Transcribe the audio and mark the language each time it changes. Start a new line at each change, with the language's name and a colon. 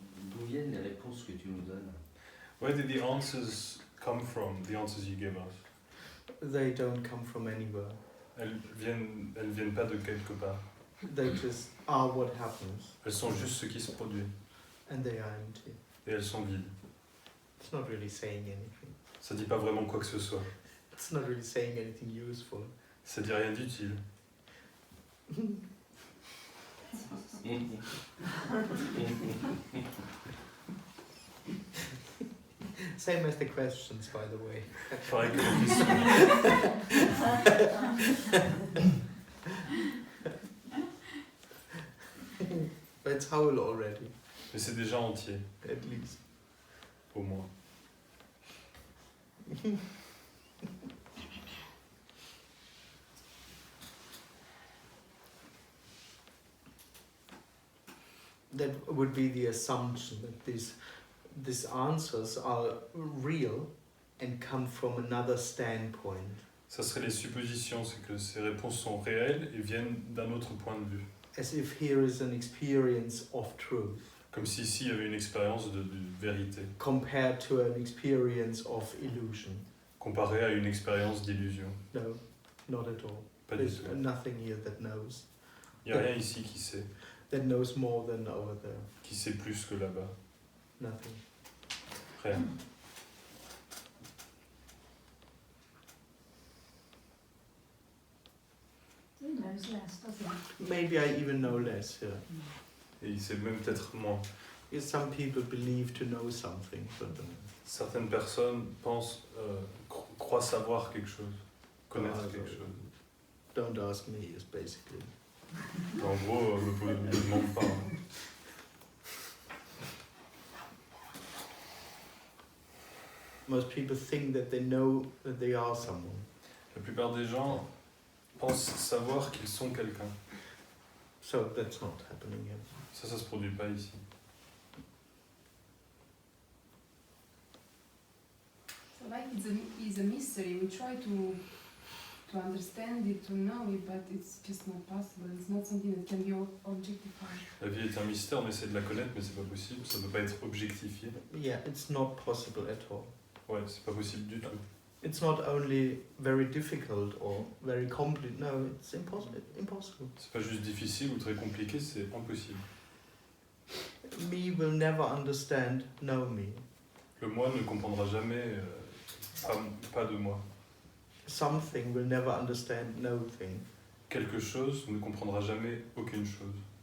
French: D'où viennent les réponses que tu nous donnes?
English: Where did the answers come from, the answers you give us? They don't come from anywhere.
French: Elles viennent pas de quelque part.
English: They just are what happens.
French: Elles sont juste ce qui se produit.
English: And they are empty.
French: Et elles sont vides.
English: It's not really saying anything.
French: Ça dit pas vraiment quoi que ce soit.
English: It's not really saying anything useful.
French: Ça dit rien d'utile.
English: Same as the questions, by the way.
French: Pareil que les questions.
English: But it's whole already.
French: Mais c'est déjà entier.
English: At least.
French: Au moins.
English: That would be the assumption that these answers are real and come from another standpoint.
French: Ça serait les suppositions, c'est que ces réponses sont réelles et viennent d'un autre point de vue.
English: As if here is an experience of truth.
French: Comme si ici il y avait une expérience de vérité.
English: Compared to an experience of illusion.
French: Comparé à une expérience d'illusion.
English: No, not at all.
French: Pas du
English: There's
French: tout.
English: nothing here that knows.
French: Il n'y a rien ici qui sait.
English: That knows more than over there.
French: Qui sait plus que là-bas.
English: Nothing.
French: Rien.
English: Maybe I even know less here.
French: Et il sait même peut-être moins.
English: Yes, some people believe to know something, but
French: Certaines personnes pensent, croient savoir quelque chose, connaître quelque chose.
English: Don't ask me, is basically.
French: En gros, me demande pas.
English: Most people think that they know that they are someone.
French: La plupart des gens pensent savoir qu'ils sont quelqu'un.
English: So that's not happening here.
French: Ça se produit pas ici.
English: So like it's a mystery. We try to understand it, to know it, but it's just not possible. It's not something that can be objectified.
French: La vie est un mystère, on essaie de la connaître, mais c'est pas possible. Ça peut pas être objectifié.
English: Yeah, it's not possible at all.
French: Ouais, c'est pas possible du tout.
English: It's not only very difficult or very complicated. No, it's impossible.
French: C'est pas juste difficile ou très compliqué, c'est impossible.
English: me will never understand no me.
French: Le moi ne comprendra jamais pas de moi.
English: Something will never understand no thing.
French: Quelque chose ne comprendra jamais aucune chose.